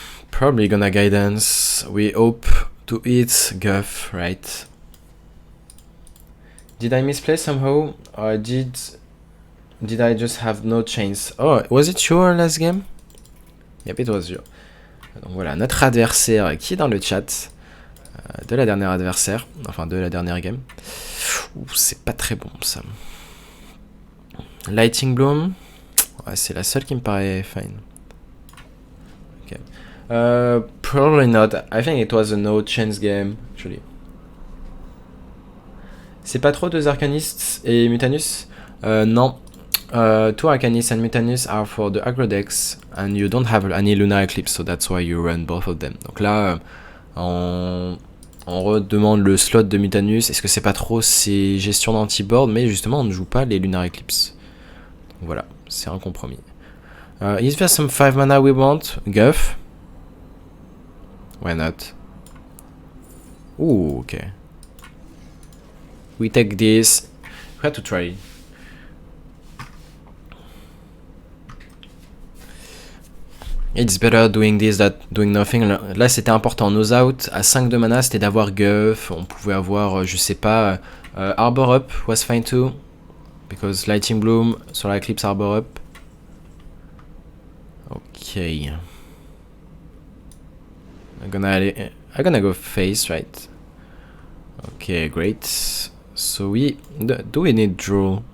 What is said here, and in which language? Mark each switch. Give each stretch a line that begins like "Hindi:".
English: Probably gonna guidance. We hope to hit Guff, right? Did I misplay somehow? Or did I just have no chance? Oh, was it your last game? Yep, it was you.
French: Donc voilà, notre adversaire qui est dans le chat de la dernière adversaire, enfin de la dernière game. Ouh, c'est pas très bon ça. Lighting Bloom, ouais, c'est la seule qui me paraît fine.
English: Okay. Probably not. I think it was a no chance game, actually.
French: C'est pas trop deux Arcanistes et Mutanus? Non.
English: Two Arcanistes and Mutanus are for the aggro decks, and you don't have any Lunar Eclipse, so that's why you run both of them.
French: Donc là, on redemande le slot de Mutanus. Est-ce que c'est pas trop ces gestions d'anti-board? Mais justement, on ne joue pas les Lunar Eclipse. Donc voilà, c'est un compromis.
English: Is there some 5 mana we want? Guff? Why not? Ooh, okay. We take this. We have to try. It's better doing this than doing nothing.
French: Là, c'était important. Nos out à 5 de mana, c'était d'avoir Guff. On pouvait avoir, je sais pas,
English: Arbor Up was fine too. because Lightning Bloom, Solar Eclipse Arbor up. Okay. I'm gonna go face, right? Okay, great. So do we need draw?